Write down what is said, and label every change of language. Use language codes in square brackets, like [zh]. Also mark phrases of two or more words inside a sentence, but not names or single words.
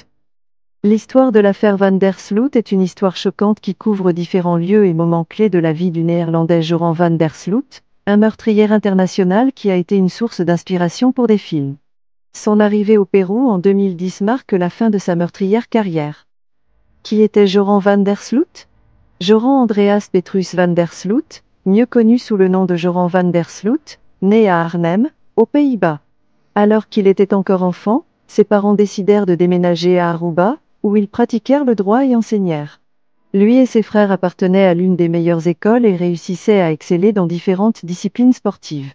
[fr] L'histoire de l'affaire Van der Sloot est une histoire choquante qui couvre différents lieux et moments clés de la vie du Néerlandais Joran Van der Sloot, un meurtrier international qui a été une source d'inspiration pour des films. Son arrivée au Pérou en 2010 marque la fin de sa meurtrière carrière. Qui était Joran Van der Sloot? Joran Andreas Petrus Van der Sloot, mieux connu sous le nom de Joran Van der Sloot, né à Arnhem, aux Pays-Bas. Alors qu'il était encore enfant, ses parents décidèrent de déménager à Aruba, où ils pratiquèrent le droit et enseignèrent. Lui et ses frères appartenaient à l'une des meilleures écoles et réussissaient à exceller dans différentes disciplines sportives.